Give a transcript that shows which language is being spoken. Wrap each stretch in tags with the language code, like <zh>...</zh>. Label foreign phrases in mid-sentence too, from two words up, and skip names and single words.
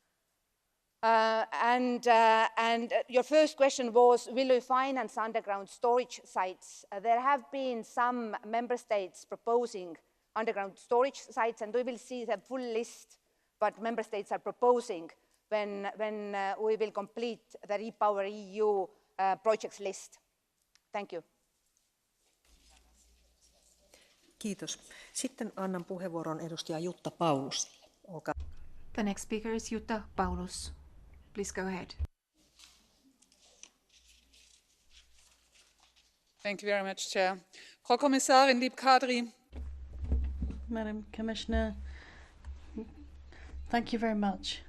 <en>And your first question was, will we finance underground storage sites? There have been some member states proposing underground storage sites, and we will see the full list what member states are proposing when we will complete the Repower EU projects list. Thank you.</en> <fi>Kiitos. Sitten annan puheenvuoron edustaja Jutta Paulusille. Olkaa.</fi> <en>The next speaker is Jutta Paulus. Please go ahead. Thank you very much, Chair.</en> <de>Frau Kommissarin, liebe Kadri.</de> <en>Madam Commissioner, thank you very much.</en>